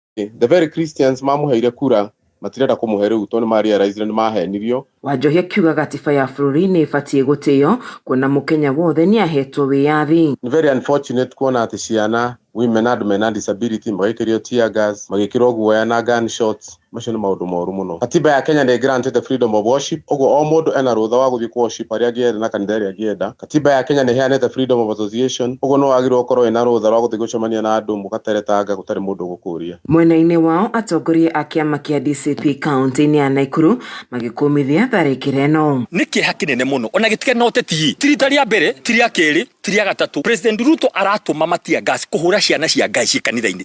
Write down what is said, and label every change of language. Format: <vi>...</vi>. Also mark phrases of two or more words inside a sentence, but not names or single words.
<en>The very Christians</en> <ki>mamuheire kura matirenda kumuhe riu tondu marealize ni mahenirio. Wanjohi akiuga gatiba ya bũrũri nĩ ĩbatiĩ gũtĩo kuona mũkenya wothe nĩ ahetwo wĩyathi.</ki> <en>Very unfortunate</en> <ki>kuona ati ciana,</ki> <en>women and men and disability magikirio tear gas,</en> <ki>magikirwo guoya na</ki> <en>gunshots.</en> <ki>Macio nĩ maũndũ moru mũno. Katiba ya Kenya nĩ</ki> <en>granted the freedom of worship.</en> <ki>Oguo o mũndũ ena rũtha wa gũthiĩ worship arĩa angĩenda na kanitha ĩrĩa angĩenda. Katiba ya Kenya nĩ heanĩte</ki> <en>freedom of association.</en> <ki>Oguo no wagĩrĩirwo gũkorwo ena rũtha rwa gũthiĩ gũcemania na andũ mũgateretanga gũtarĩ mũndũ gũkũria. Mwena-inĩ wao atongoria a kĩama kĩa DCP kaunti-inĩ ya Nakuru magĩkũmithia tharĩkĩra ĩno. Nĩ kĩeha kĩnene mũno ona gĩtige na ũteti. Ti rita rĩa mbere, ti rĩa kerĩ, ti rĩa gatatũ. President Ruto aratũma matia gas kũhũra ciana cia Ngai ciĩ kanitha-inĩ.</ki>